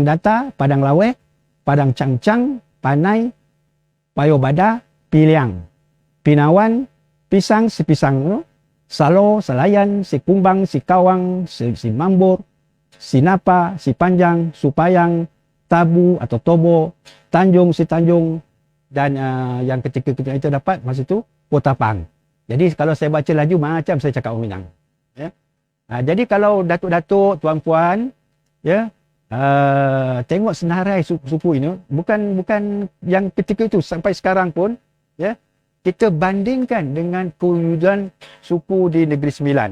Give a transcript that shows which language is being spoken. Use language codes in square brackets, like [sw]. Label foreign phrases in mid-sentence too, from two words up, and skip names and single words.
[ms] Data, Padang Laweh, Padang Cangcang, Panai, Payobada, Piliang, Pinawan, Pisang, si Pisang, Salo, Selayan, si Kumbang, si Kawang, si Mambur, si Napa, si Panjang, Supayang, Tabu atau Tobo, Tanjung, si Tanjung, dan yang ketika kita dapat masa itu Potapang. Jadi kalau saya baca laju macam saya cakap orang Minang. Ya. Jadi kalau datuk-datuk, tuan-puan, ya, tengok senarai suku ini, bukan yang ketika itu sampai sekarang pun, ya, kita bandingkan dengan kewujudan suku di Negeri Sembilan.